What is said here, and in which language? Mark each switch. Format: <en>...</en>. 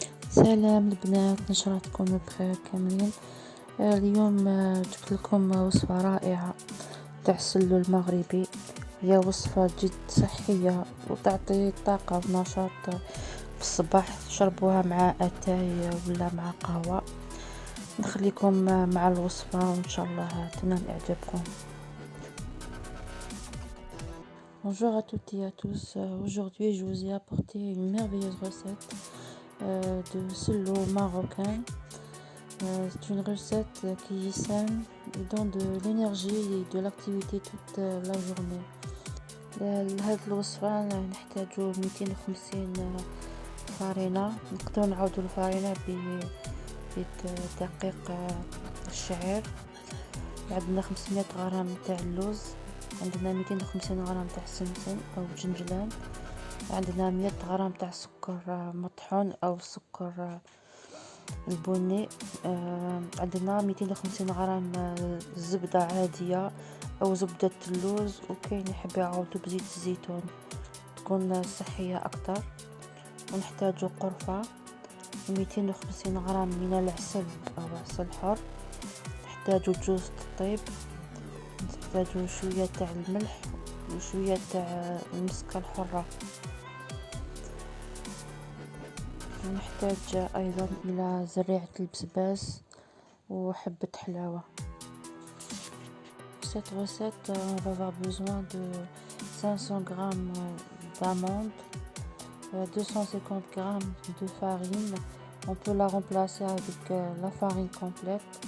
<ar>سلام البنات، إن شاء الله تكونوا بخير كاملين. اليوم جبت لكم وصفة رائعة تاع السلو المغربي. هي وصفة جد صحية وتعطي طاقة ونشاط في الصباح، تشربوها مع أتاي ولا مع قهوة. نخليكم مع الوصفة وإن شاء الله تنال إعجابكم.</ar> <fr>Bonjour à toutes et à tous. Aujourd'hui, je vous ai apporté une merveilleuse recette de sello marocain. C'est une recette qui est saine et donne de l'énergie et de l'activité toute la journée.</fr> <ar>لهاد الوصفة نحتاجو 250 فرينة. نقدروا نعوضوا الفرينة بدقيق الشعير. عندنا 500 غرام تاع اللوز، عندنا 250 غرام تاع السمسم او جنجلان، عندنا 100 غرام تاع سكر مطحون او سكر البني، عندنا 250 غرام زبدة عادية او زبدة اللوز، وكاين يحب يعوضو بزيت الزيتون تكون صحية اكتر. ونحتاجو قرفة، 250 غرام من العسل او عسل حر، نحتاجو جوز الطيب، نحتاجو شوية تاع الملح وشوية تاع المسكة الحرة. ونحتاج ايضا الى زريعة البسباس وحبة حلاوة.</ar> <fr>Cette recette, on va avoir besoin de 500 g d'amandes, 250 g de farine. On peut la remplacer avec la farine complète.</fr>